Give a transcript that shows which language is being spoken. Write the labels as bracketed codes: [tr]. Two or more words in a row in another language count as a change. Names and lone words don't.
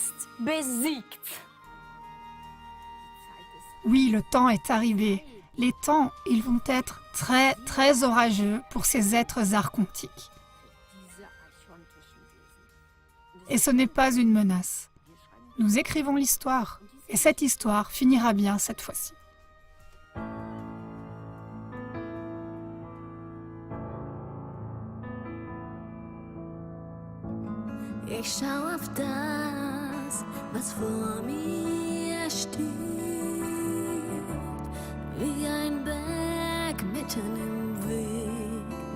[fr] Oui, le temps est arrivé. Les temps, ils vont être très, très orageux pour ces êtres archontiques. Et ce n'est pas une menace. Nous écrivons l'histoire, et cette histoire finira bien cette fois-ci. [de] Ich schau auf das, was vor mir steht, wie ein Berg mitten im Weg.